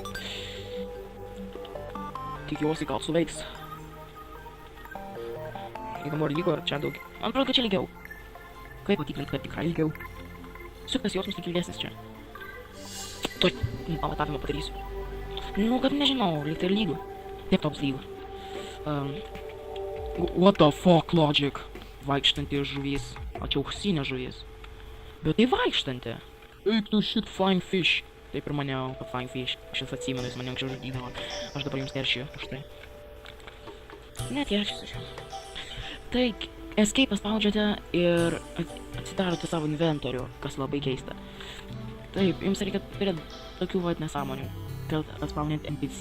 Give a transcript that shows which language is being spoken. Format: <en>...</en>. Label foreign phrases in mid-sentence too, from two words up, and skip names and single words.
<lt>Tikiuosi, gal suveiks. Įdomu, ar lygo, ar čia daug. Man atrodo, kad čia lygiau. Kaip patikrint, kad tikrai lygiau. Suktas jausmas tik ilgesnis čia. Tuoj, pamatavimą padarysiu. Nu, kad nežinau, lyg tai ir lygu. Taip toks lygu.</lt> <en>What the fuck, logic?</en> <lt>Vaikštanti žuvis. O čia auksinė žuvis. Bet tai vaikštanti. Eik tu shit,</lt> <en>flying fish.</en> <lt>Taip ir maniau, kad</lt> <en>flying fish.</en> <lt>Aš jas atsimenu, jis mane anksčiau žudydavo. Aš dabar jums keršiju už tai. Net keršysiu. Tai escape paspaudžiate ir atsidarote savo inventorių, kas labai keista. Taip, jums reikia turėti tokių vat nesąmonių, kad atspaudinti NPC.</lt>